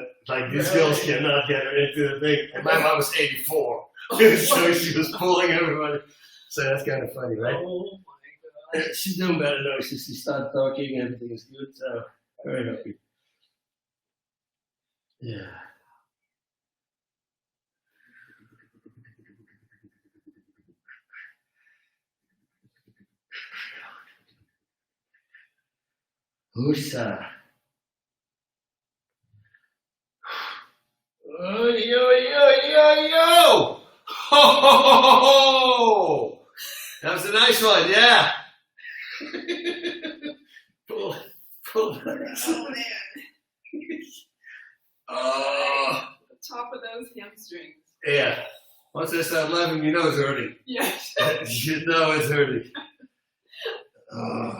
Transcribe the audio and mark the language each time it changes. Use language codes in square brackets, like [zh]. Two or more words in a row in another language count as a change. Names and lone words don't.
[en] Like, these girls cannot get her into the thing. And my mom was 84. So she was pulling everybody. So that's kind of funny, right? Oh my god. She's doing better now. She started talking, everything is good. So, very happy. Yeah. Husa. Oh, yo, yo, yo, yo! Ho, ho, ho, ho, ho! That was a nice one, yeah. pull. Oh man. Oh. The top of those hamstrings. Yeah. Once I start laughing, you know it's hurting. Yes. You know it's hurting. Oh.